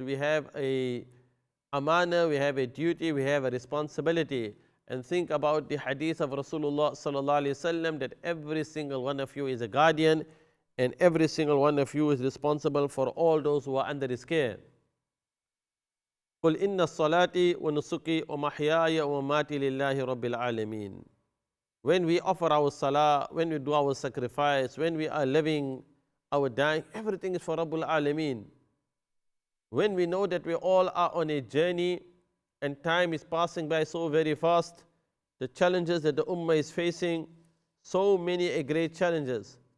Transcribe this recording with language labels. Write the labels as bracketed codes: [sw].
[en] We have a amana, we have a duty, we have a responsibility. And think about the hadith of Rasulullah Sallallahu Alaihi Wasallam that every single one of you is a guardian and every single one of you is responsible for all those who are under his care. [ar] قل إن الصلاة ونسكي ومحياي ومماتي لله رب العالمين. [en] When we offer our salah, when we do our sacrifice, when we are living, our dying, everything is for Rabbul Alameen. When we know that we all are on a journey and time is passing by so very fast, the challenges that the Ummah is facing, so many great challenges.